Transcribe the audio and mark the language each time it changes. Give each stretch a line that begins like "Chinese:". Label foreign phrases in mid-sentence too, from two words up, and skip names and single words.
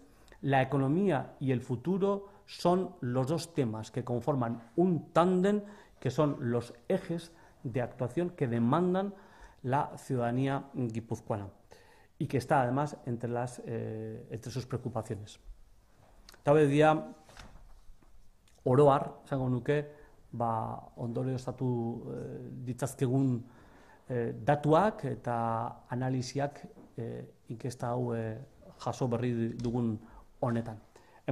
Spanish: La economía y el futuro son los dos temas que conforman un tándem, que son los ejes de actuación que demandan la ciudadanía guipuzcoana y que está además entre sus preocupaciones.
Basque: Tabedia oro har, esango nuke, ondorioztatu ditzazkegun datuak eta analisiak inkesta hau jaso berri dugun honetan.